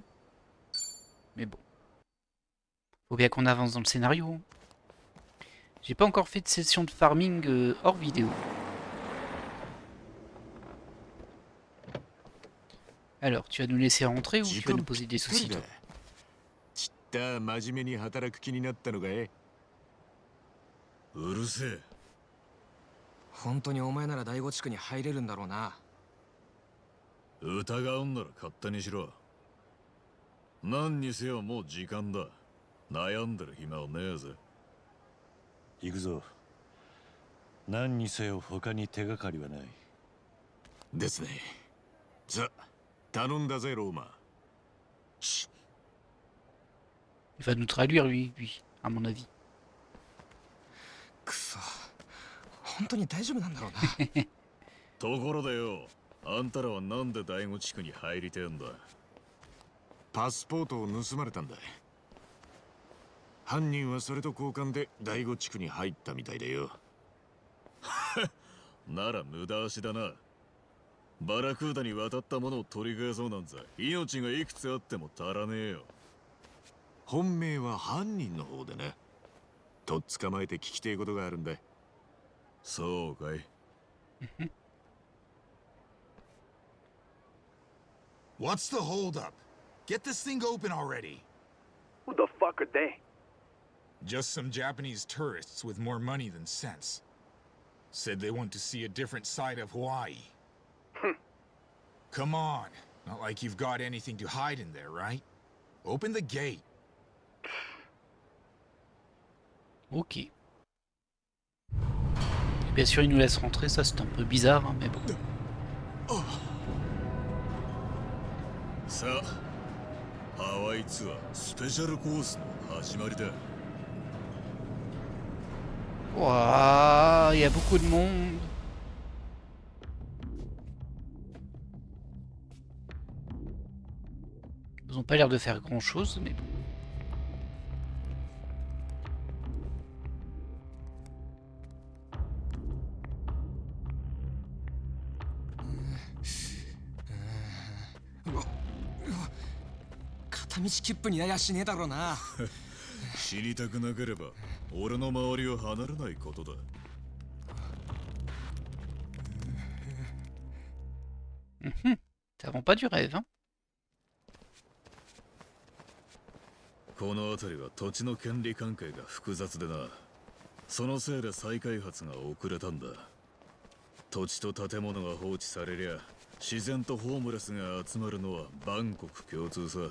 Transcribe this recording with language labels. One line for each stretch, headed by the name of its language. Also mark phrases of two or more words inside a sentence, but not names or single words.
French: Mais bon. Faut bien qu'on avance dans le scénario. J'ai pas encore fait de session de farming hors vidéo. Alors, tu vas nous laisser rentrer ou tu vas nous poser des soucis toi?
Japanese: ちった真面目に働く気になったのかい。うるせえ。本当にお前なら第五地区に入れるんだろうな。疑うんなら勝手にしろ。何にせよもう時間だ。悩んでる暇はねえぜ。行くぞ。何にせよ他に手がかりはない。ですね。さ、頼んだぜローマ。
French: Il va nous traduire lui, à mon avis.
Japanese: くそ、 本当に大丈夫なんだろうな。ところでよ、あんたらはなんで第五地区に入りてんだ？パスポートを盗まれたんだ。犯人はそれと交換で第五地区に入ったみたいでよ。なら無駄足だな。バラクーダに渡ったものを取り返そうなんざ命がいくつあっても足らねえよ。本命は犯人の方でね。とっ捕まえて聞きてえことがあるんだ。そうかい。
English: What's the holdup? Get this thing open already. Who the fuck are they? Just some Japanese tourists with more money than sense. Said they want to see a different side of Hawaii. Come on. Not like you've got anything to hide in there, right? Open the gate. Ok.
French: Bien sûr, il nous laisse rentrer, ça c'est un peu bizarre, hein, mais bon.
Japanese: さあ、ハワイツアースペシャルコースの始まりだ。
French: Ouah, il y a beaucoup de monde. Ils n'ont pas l'air de faire grand chose, mais bon.
Japanese: うわ片道切符にややしねえだろうな。知りたくなければ俺の周りを離れないことだ。
French: Ça vend pas du rêve, hein.
Japanese: この辺りは土地の権利関係が複雑でな。そのせいで再開発が遅れたんだ。土地と建物が放置されりゃ自然とホームレスが集まるのは万国共通さ。